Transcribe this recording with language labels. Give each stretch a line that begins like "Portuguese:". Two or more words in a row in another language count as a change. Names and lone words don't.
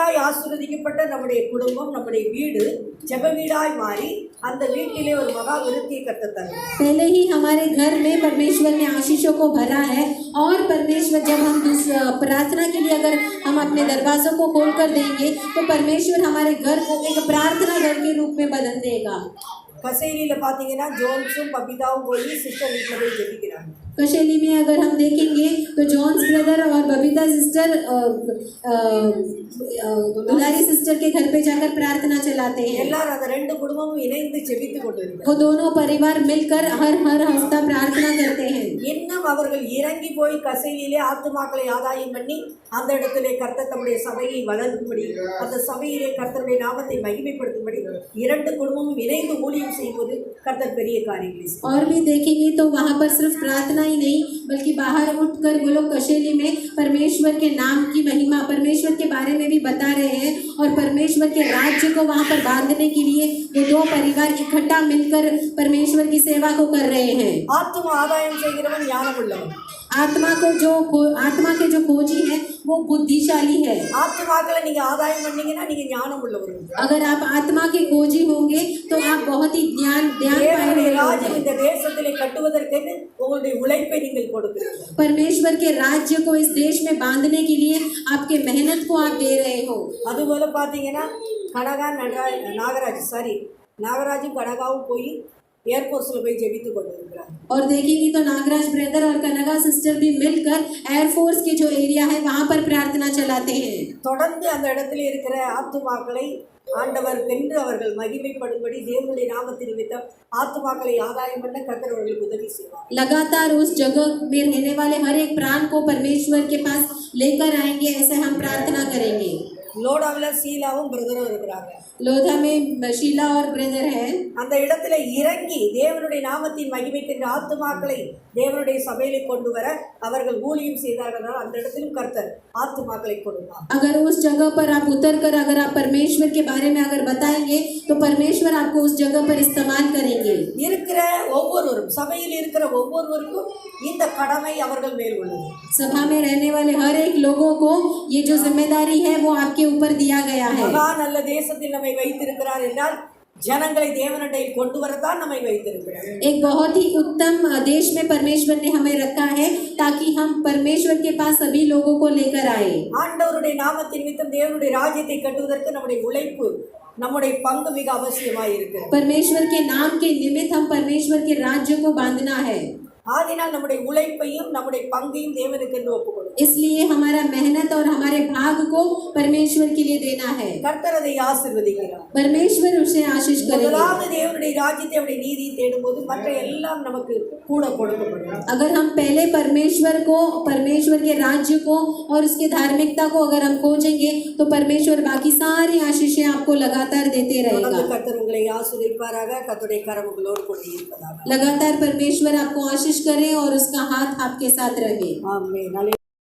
Tamil: ஆசீர்வதிக்கப்பட்ட நம்முடைய குடும்பம், நம்முடைய வீடு ஜெப வீடாய் மாறி அந்த வீட்டிலே ஒரு மகா விருத்தியை கர்த்தர் தருவார்.
Hindi: पहले ही हमारे घर में परमेश्वर ने आशीषों को भरा है, और परमेश्वर जब हम प्रार्थना के लिए अगर हम अपने दरवाजों को खोल कर देंगे तो परमेश्वर हमारे घर को एक प्रार्थना घर के रूप में बदल देगा।
Tamil: கசேலியில பார்த்தீங்கன்னா ஜோன்ஸும் பபிதாவும் போய் சிஸ்டர் வீட்டில் போய் ஜெபிக்கிறாங்க.
Hindi: कशेली में अगर हम देखेंगे तो जॉन्स ब्रदर और बबीता सिस्टर दुलारी सिस्टर के घर पे जाकर प्रार्थना चलाते हैं।
Tamil: எல்லாரும் அந்த ரெண்டு குடும்பமும் இணைந்து ஜெபித்து கொண்டிருக்கிறாங்க.
Hindi: वो दोनों परिवार मिलकर हर हफ्ता प्रार्थना करते हैं।
Tamil: இன்னும் அவர்கள் இறங்கி போய் கசேலியிலே ஆத்துமாக்களை ஆதாயம் பண்ணி அந்த இடத்திலே கர்த்தர் தம்முடைய சபையை வளர்க்கும்படி, அந்த சபையிலே கர்த்தருடைய நாமத்தை மகிமைப்படுத்தும்படி இரண்டு குடும்பமும் இணைந்து ஊழியம் செய்யும்போது கர்த்தர் பெரிய காரியங்களை செய்வார்.
Hindi: और भी देखेंगे तो वहाँ पर सिर्फ प्रार्थना ही नहीं बल्कि बाहर उठकर वो लोग कशेली में परमेश्वर के नाम की महिमा, परमेश्वर के बारे में भी बता रहे हैं, और परमेश्वर के राज्य को वहाँ पर बांधने के लिए वो दो परिवार इकट्ठा मिलकर परमेश्वर की सेवा को कर रहे हैं।
Tamil: ஆத்தும ஆதாயம் செய்கிறவன் ஞானம் உள்ளவன்.
Hindi: आत्मा के जो खोजी है वो बुद्धिशाली है।
Tamil: ஆத்துமாக்களை நீங்க ஆதாயம் பண்ணீங்கன்னா நீங்க ஞானம் உள்ளவர்கள்.
Hindi: अगर आप आत्मा के खोजी होंगे तो आप बहुत ही ज्ञान
Tamil: தேவனுடைய
Hindi: पाएंगे।
Tamil: ராஜ்யம் இந்த தேசத்திலே கட்டுவதற்கு உங்களுடைய உழைப்பை நீங்கள் கொடுக்கிறீர்கள்.
Hindi: परमेश्वर के राज्य को इस देश में बांधने के लिए आपके मेहनत को आप दे रहे हो।
Tamil: அதுபோல பார்த்தீங்கன்னா நாகராஜும் கனகாவும் போய் ஏர்போர்ட்ஸில் போய் ஜெபித்து கொண்டு இருக்கிறாங்க.
Hindi: और देखेंगे तो नागराज ब्रदर और कनगा सिस्टर भी मिलकर एयरफोर्स के जो एरिया है वहाँ पर प्रार्थना चलाते हैं।
Tamil: தொடர்ந்து அந்த இடத்துல இருக்கிற ஆத்துமாக்களை ஆண்டவர் வென்று அவர்கள் மகிமைப்படும்படி தேவனுடைய நாமத்தின் நிமித்தம் ஆத்துமாக்களை ஆதாயம் பண்ண கர்த்தர் அவர்களுக்கு உதவி செய்வார்.
Hindi: लगातार उस जगह में रहने वाले हर एक प्राण को परमेश्वर के पास लेकर आएंगे, ऐसे हम प्रार्थना करेंगे।
Tamil: லோடாவில் சீலாவும் பிரதரும் இருக்கிறாங்க.
Hindi: लोधा में शीला और ब्रदर है।
Tamil: அந்த இடத்துல இறங்கி தேவனுடைய நாமத்தின் மகிமைக்கின்ற ஆத்துமாக்களை தேவனுடைய சபையிலே கொண்டு வர அவர்கள் ஊழியம் செய்தார்கள். அந்த இடத்திலும் கர்த்தர் ஆத்துமாக்களை கொடுப்பார்.
Hindi: अगर उस जगह पर आप उतर कर अगर आप परमेश्वर के बारे में अगर बताएंगे तो परमेश्वर आपको उस जगह पर इस्तेमाल करेंगे।
Tamil: இருக்கிற ஒவ்வொருவரும் சபையில் இருக்கிற ஒவ்வொருவருக்கும் இந்த கடமை அவர்கள் மேல் உள்ளது.
Hindi: सभा में रहने वाले हर एक लोगों को ये जो जिम्मेदारी है वो आपके ऊपर दिया गया है।
Tamil: மகா நல்ல தேசத்தில் நம்மை வைத்திருக்கிறார் என்றால் ஜனங்களை தேவனிடையில் கொண்டு வரத்தான் நம்மை வைத்திருக்கிறார்.
Hindi: एक बहुत ही उत्तम देश में परमेश्वर ने हमें रखा है ताकि हम परमेश्वर के पास सभी लोगों को लेकर आए।
Tamil: ஆண்டவருடைய நாமத்தின் நிமித்தம் தேவனுடைய ராஜ்யத்தை கட்டுவதற்கு நம்முடைய உழைப்பு, நம்முடைய பங்கு மிக அவசியமாய் இருக்கிறது.
Hindi: परमेश्वर के नाम के निमित्त हम परमेश्वर के राज्य को बांधना है।
Tamil: ஆதினால் நம்முடைய உழைப்பையும் நம்முடைய பங்கையும் தேவனுக்கு என்று ஒப்புக்கொடுக்கும்.
Hindi: इसलिए हमारा मेहनत और हमारे भाग को परमेश्वर के लिए देना है।
Tamil: கர்த்தர் அதை ஆசீர்வதிக்கிறார்.
Hindi: परमेश्वर उसे आशीष करेगा।
Tamil: முதலாவது தேவனுடைய ராஜ்யத்தை அவருடைய நீதியை தேடும்போது மற்ற எல்லாம் நமக்கு கூட கொடுக்கப்படும்.
Hindi: अगर हम पहले परमेश्वर के राज्य को और उसके धार्मिकता को अगर हम खोजेंगे तो परमेश्वर बाकी सारी आशीषें आपको लगातार देते रहेगा।
Tamil: கர்த்தர் உங்களை ஆசீர்வதிப்பாராக. கர்த்தருடைய கரம் உங்களோடு கூட இருப்பதாக.
Hindi: लगातार परमेश्वर आपको आशीष करे और उसका हाथ आपके साथ रहे।
Tamil: ஆமென்.